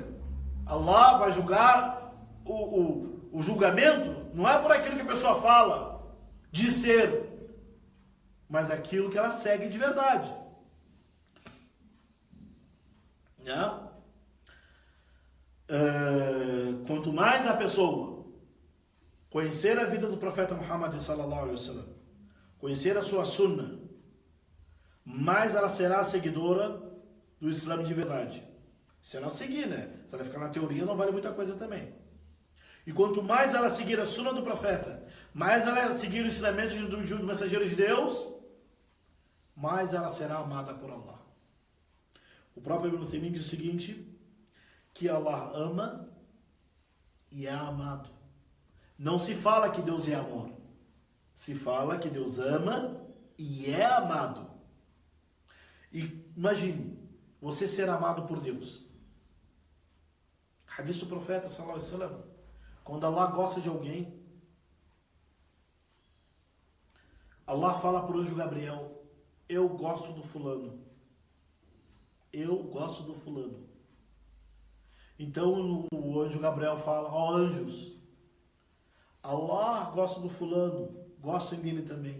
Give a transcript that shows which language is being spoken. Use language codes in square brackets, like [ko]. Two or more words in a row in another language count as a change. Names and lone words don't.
[pt] Allah vai julgar o julgamento não é por aquilo que a pessoa fala de ser, mas aquilo que ela segue de verdade. Né? Quanto mais a pessoa conhecer a vida do profeta Muhammad [ar] صلى الله عليه وسلم, [pt] conhecer a sua sunna, mais ela será seguidora do Islã de verdade. Se ela seguir, né? Se ela ficar na teoria, não vale muita coisa também. E quanto mais ela seguir a sunna do profeta, mais ela seguir o ensinamento do mensageiro de Deus, mais ela será amada por Allah. O próprio Ibn Taymiyyah diz o seguinte, que Allah ama e é amado. Não se fala que Deus é amor. Se fala que Deus ama e é amado. E imagine, você ser amado por Deus. Hadith do profeta, [ar] صلى الله عليه وسلم, [pt] quando Allah gosta de alguém, Allah fala para o anjo Gabriel, eu gosto do fulano. Eu gosto do fulano. Então o anjo Gabriel fala, ó anjos, Allah gosta do fulano, gostem dele também.